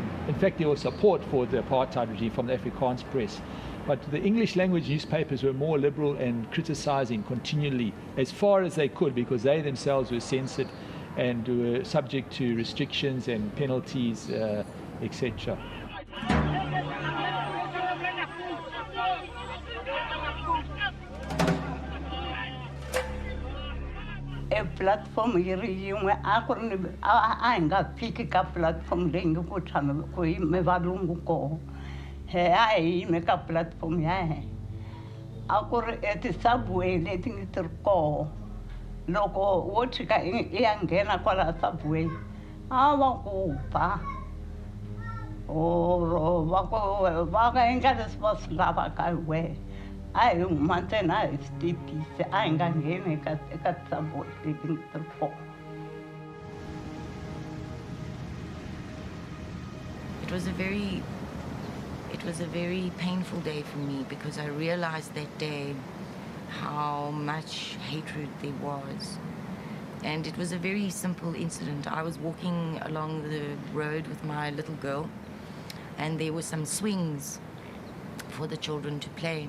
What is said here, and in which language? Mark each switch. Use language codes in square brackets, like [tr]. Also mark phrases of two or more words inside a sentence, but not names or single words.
[en] In fact, there was support for the apartheid regime from the Afrikaans press. But the English language newspapers were more liberal and criticizing continually as far as they could, because they themselves were censored and were subject to restrictions and penalties, etc. [ts] E platform yiri yin'we a ku ri ni a hi nga fiki ka platform leyi nge ku tshama ku yime valungu koho he a hi yime ka platform ya he a ku ri ti-subway leti nge ti ri koho loko wo tshika i ya nghena kwala subway a va ku ba or va ka endla leswi va swi lavaka hi wehe a hi huma ntsena a hi swi titise a hi nga ngheni eka ti-subway leti nge ti ri koho. [en] It was a very painful day for me, because I realized that day how much hatred there was. And it was a very simple incident. I was walking along the road with my little girl, and there were some swings for the children to play.